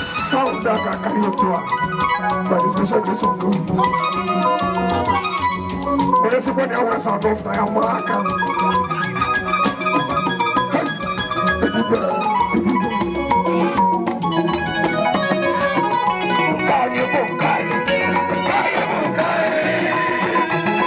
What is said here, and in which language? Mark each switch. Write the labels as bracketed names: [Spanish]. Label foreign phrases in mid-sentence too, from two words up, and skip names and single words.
[English] Sound that can carry you through by the special grace of God. [Igbo] Onye sịkwa na ya nwere [English] sound of [Igbo] ya, maa aka. Hey! Ebube, ebube. Nke anyị bụ nke anyị. Nke anyị bụ nke anyị.